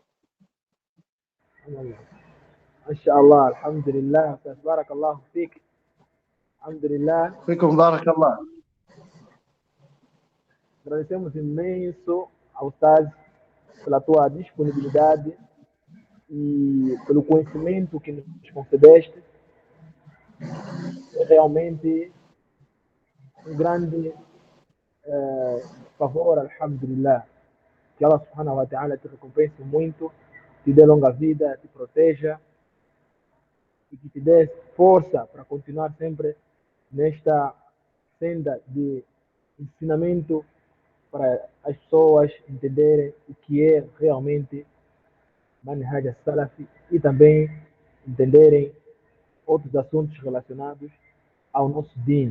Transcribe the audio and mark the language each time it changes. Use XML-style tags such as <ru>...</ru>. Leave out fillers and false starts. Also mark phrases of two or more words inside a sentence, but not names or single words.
<ar>ما شاء الله الحمد لله بارك الله فيك الحمد لله. فيكم بارك الله.</ar> <pt>Agradecemos imenso ao Ustaz pela tua disponibilidade e pelo conhecimento que nos concedeste. É realmente um grande favor, alhamdulillah. Que Allah</pt> <ar>سبحانه وتعالى</ar> <pt>te recompense muito, te dê longa vida, te proteja e que te dê força para continuar sempre nesta senda de ensinamento para as pessoas entenderem o que é realmente</pt> <ar>منهج سلفي</ar> <pt>e também entenderem outros assuntos relacionados ao nosso din.</pt>